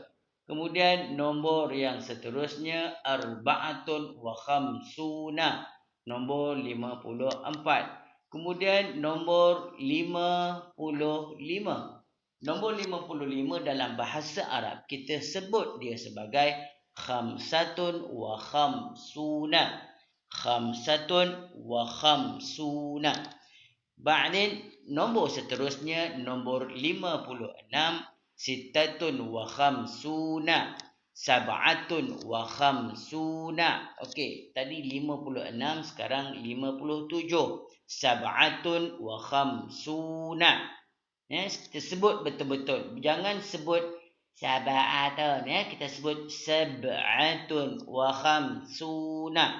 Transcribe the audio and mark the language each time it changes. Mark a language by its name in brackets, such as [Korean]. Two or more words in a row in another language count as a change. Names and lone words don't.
[Malay] Kemudian nombor yang seterusnya [Arabic] arba'atun wa khamsuna. [Malay] Nombor 54. Kemudian nombor 55. Nombor 55 dalam bahasa Arab kita sebut dia sebagai [Arabic] khamsatun wa khamsuna. Khamsatun wa khamsuna. [Malay] Ba'din nombor seterusnya nombor 56 [Arabic] sittatun wa khamsuna. Sab'atun wa khamsuna. [Malay] Okey, tadi 56, sekarang 57. [Arabic] Sab'atun wa khamsuna. [Malay] Kita sebut betul-betul. Jangan sebut sab'atun ya, kita sebut [Arabic] sab'atun wa khamsuna.